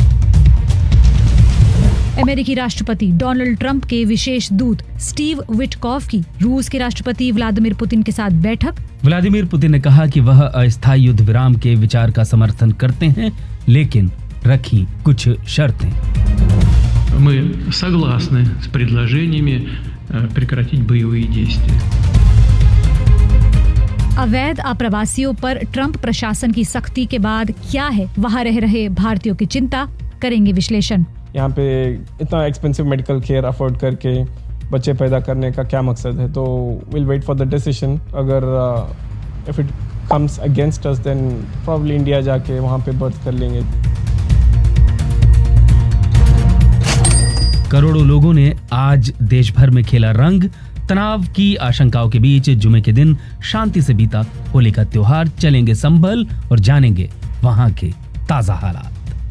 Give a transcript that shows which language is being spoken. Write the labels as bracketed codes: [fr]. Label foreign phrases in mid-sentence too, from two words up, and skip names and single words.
[hi] अमेरिकी राष्ट्रपति डोनाल्ड ट्रंप के विशेष दूत स्टीव विटकॉफ की रूस के राष्ट्रपति व्लादिमीर पुतिन के साथ बैठक। व्लादिमीर पुतिन ने कहा कि वह अस्थायी युद्ध विराम के विचार का समर्थन करते हैं, लेकिन रखी कुछ शर्तें। [ru] Мы согласны с предложениями прекратить боевые действия. [hi] अवैध आप्रवासियों पर ट्रंप प्रशासन की सख्ती के बाद क्या है वहां रह रहे भारतीयों की चिंता, करेंगे विश्लेषण। यहाँ पे इतना [en] expensive medical care afford [hi] करके बच्चे पैदा करने का क्या मकसद है, तो [en] will wait for the decision. [hi] अगर [en] if it comes against us then probably [hi] इंडिया जाके वहाँ पे बर्थ कर लेंगे। करोड़ों लोगों ने आज देश भर में खेला रंग। तनाव की आशंकाओं के बीच जुमे के दिन शांति से बीता होली का त्योहार। चलेंगे संभल और जानेंगे वहां के ताजा हालात।